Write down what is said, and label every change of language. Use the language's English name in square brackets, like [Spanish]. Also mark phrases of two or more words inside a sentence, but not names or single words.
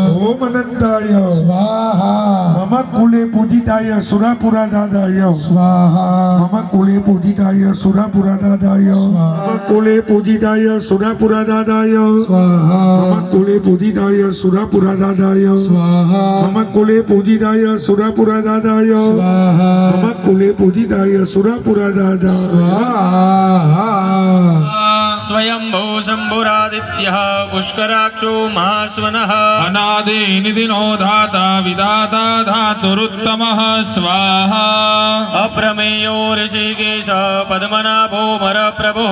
[Sanskrit] ઓમ અનંતાય સ્વાહા મમ કુલે પૂજિતાય સુરાપુરાદાદાય સ્વાહા મમ કુલે પૂજિતાય સુરાપુરાદાદાય મમ કુલે પૂજિતાય સુરાપુરાદાદાય સ્વાહા મમ કુલે પૂજિતાય સુરાપુરાદાદાય સ્વાહા મમ કુલે પૂજિતાય સુરાપુરાદાદાય સ્વાહા મમ કુલે પૂજિતાય સુરાપુરાદાદાય સ્વાહા स्वयंभू शंभुरादित्यः पुष्कराक्षो महास्वनः अनादिनिधिनो धाता विधाता धातुरुत्तमः स्वाहा अप्रमेयो ऋषिकेश पद्मनाभो मरप्रभुः